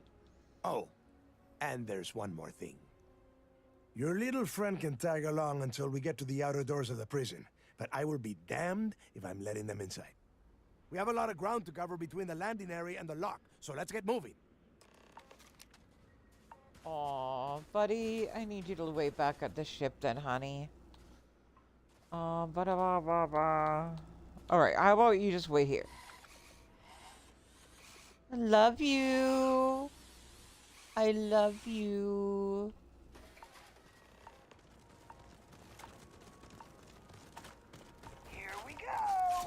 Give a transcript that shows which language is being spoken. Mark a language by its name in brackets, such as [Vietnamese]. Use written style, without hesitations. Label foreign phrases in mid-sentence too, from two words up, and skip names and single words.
[English] Oh, and there's one more thing. Your little friend can tag along until we get to the outer doors of the prison, but I will be damned if I'm letting them inside. We have a lot of ground to cover between the landing area and the lock, so let's get moving. Aw, buddy, I need you to wait back at the ship then, honey. Ba-da-ba-ba-ba. Alright, how about you just wait here? I love you. I love you. Here we go.